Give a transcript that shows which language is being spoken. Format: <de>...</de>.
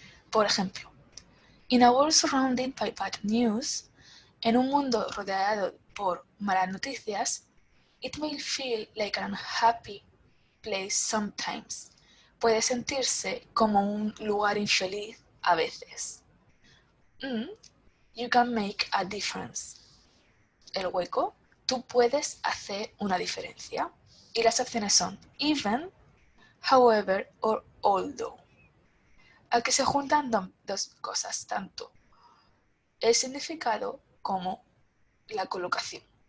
<es>Por ejemplo,</es> <en>in a world surrounded by bad news,</en> <es>en un mundo rodeado por malas noticias,</es> <en>it may feel like an unhappy place sometimes.</en> <es>Puede sentirse como un lugar infeliz a veces.</es> <en>You can make a difference.</en> <es>El hueco, tú puedes hacer una diferencia. Y las opciones son even, however or although. Aquí se juntan dos cosas, tanto el significado como la colocación.</es>